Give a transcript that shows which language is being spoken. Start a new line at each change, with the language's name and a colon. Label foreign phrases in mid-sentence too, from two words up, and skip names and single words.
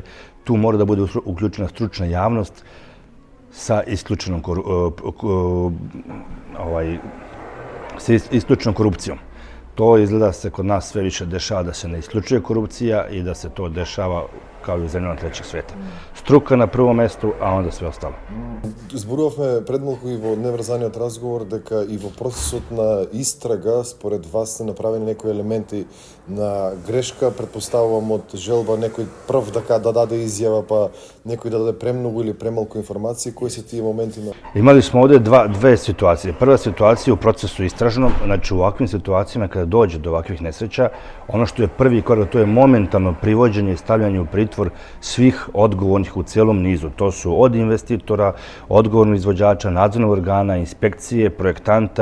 Serbian: Tu mora da bude uključena stručna javnost sa isključenom korupcijom. To izgleda se kod nas sve više dešava da se ne isključuje korupcija i da se to dešava kao i u zemljama trećeg sveta. Struka na prvom mestu, a onda sve ostalo.
Macedonian: Зборувавме пред малку и во неврзаниот разговор дека и во процесот на истрага според вас се направени некои елементи на грешка, предпоставувам од желба некој прв да даде изјава, па некој да даде премногу или премалку информации. Кои се тие моменти на...
Serbian: Imali smo ovdje dve situacije. Prva situacija u procesu istražnom, znači u ovakvim situacijama kada dođe do ovakvih nesreća, ono što je prvi korak, to je momentalno privođenje i stavljanje u pritvor svih odgovornih u cijelom nizu. To su od investitora, odgovornog izvođača, nadzornog organa, inspekcije, projektanta.